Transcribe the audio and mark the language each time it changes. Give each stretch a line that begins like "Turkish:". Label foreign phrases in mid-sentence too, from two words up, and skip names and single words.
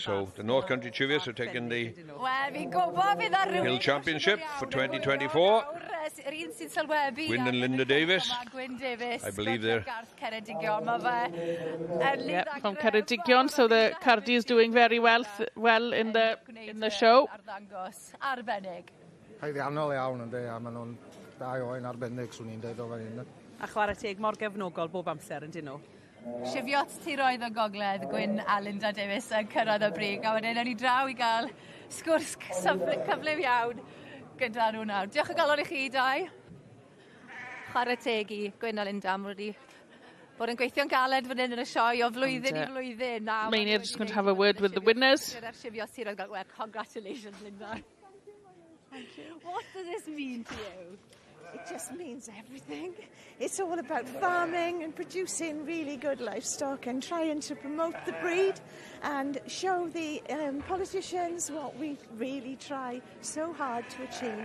English: So the North Country chivets are taking the Hill Championship for 2024. Gwyn and Linda Davis. I believe they're from Ceredigion, so the Cardi is doing very well in the show.
Welsh: Haeddiannol iawn yndi, a maen nhw'n da oen arbennig, swn i'n dweud o fan hyn. A chwarae teg mor gefnogol bob amser yn dyn nhw. Sifiot tiroedd o gogledd, Gwyn a Linda Davis yn cyrraedd y brig, a wedyn ni draw I gael sgwrs cyflym iawn gyda nhw nawr. Diolch o galon I chi dau. Chwarae teg I Gwyn a Linda, mae wedi bod yn gweithio'n galed fan hyn yn y sioe o flwyddyn I flwyddyn.
English: Maynard just going to have a word with the winners. Well, congratulations, Linda. Thank you. What does this mean to you? It just means everything. It's all about farming and producing really good livestock and trying to promote the breed and show the politicians what we really try so hard to achieve.